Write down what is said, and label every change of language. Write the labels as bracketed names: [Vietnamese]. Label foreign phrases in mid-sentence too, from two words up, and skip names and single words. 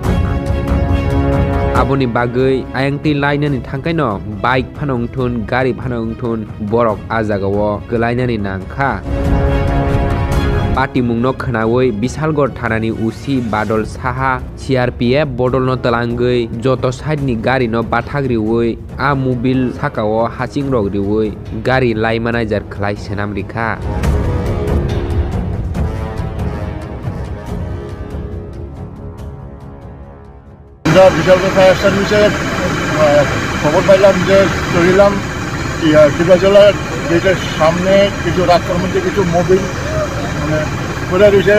[Kok Borok] aboni bagui ayangti lainani thangkaino bike phano wngthun gari phano wngthun borok a jagao kwlainani nangkha patimungno khnawi Bishalgor thanani usi Badol Saha CRPF bodolno talangui joto side ni gari no bathagriwi a mobil sakao hachingrok riwi gari laimanajar khlai senam rikha [Bangla] বিশালগড় [English] fire serviceের [Bangla] খবর পাইলাম যে চলিলাম টিপাজলার গেটের সামনে কিছু রাস্তার মধ্যে কিছু মোবিল মানে পড়ে রয়েছে।